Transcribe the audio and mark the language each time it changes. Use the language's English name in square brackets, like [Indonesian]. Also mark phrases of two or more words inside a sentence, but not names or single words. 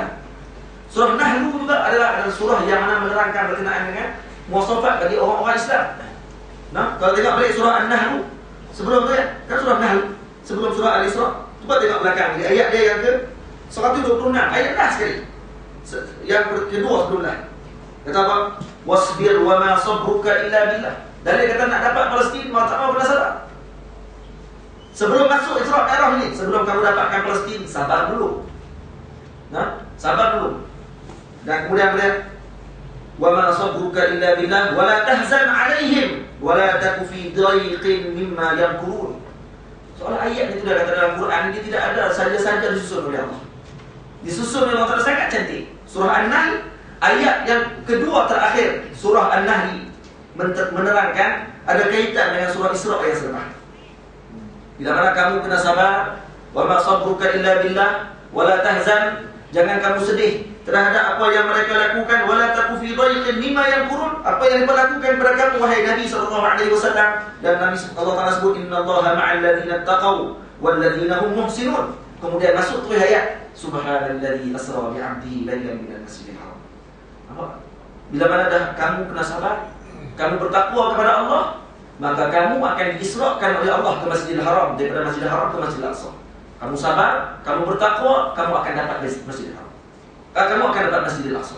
[Malay] Surah Nahl juga adalah surah yang mana menerangkan berkenaan dengan muasafat bagi orang-orang Islam. Nah, kalau tengok balik surah An-Nahl sebelum tu kan surah Nahl, sebelum surah Al-Isra, cuba tengok belakang di ayat dia yang ke 126, ayat dah sekali. Yang kedua sebelum Nahl. Kata apa? [Arabic] واصبر وما صبرك إلا بالله. [Malay] Dalil kata nak dapat Palestin, mau tak mau kena sabar. Sebelum masuk Isra Mi'raj ni, sebelum kamu dapatkan Palestin, sabar dulu. Nah, sabar dulu. Dan kemudian [Arabic] وما صبرك إلا بالله ولا تحزن عليهم ولا تك في ضيق مما يمكرون. [Malay] Soal ayat itu dah kata dalam Quran, ini tidak ada saja-saja disusun oleh Allah. Disusun oleh Allah sangat cantik. Surah An-Nahl ayat yang kedua terakhir surah An-Nahl menerangkan ada kaitan dengan surah Isra yang selepas. Bila mana kamu kena sabar, [Arabic] وما صبرك إلا بالله ولا تحزن, [Malay] jangan kamu sedih terhadap apa yang mereka lakukan, [Arabic] ولا تك في ضيق مما يمكرون, [Malay] apa yang mereka lakukan kepada kamu wahai Nabi [Arabic] صلى الله عليه وسلم. [Malay] Dan Nabi Allah Taala sebut [Arabic] إن الله مع الذين اتقوا والذين هم محسنون. [Malay] Kemudian masuk tu ayat [Arabic] سبحان الذي أسرى بعبده ليلا من المسجد الحرام. [Malay] Apa? Bila mana dah kamu kena sabar, kamu bertakwa kepada Allah, maka kamu akan diisrakan oleh Allah ke Masjidil Haram, daripada Masjidil Haram ke Masjidil Aqsa. Kamu sabar, kamu bertakwa, kamu akan dapat Masjidil Haram. Kamu akan dapat Masjidil Aqsa.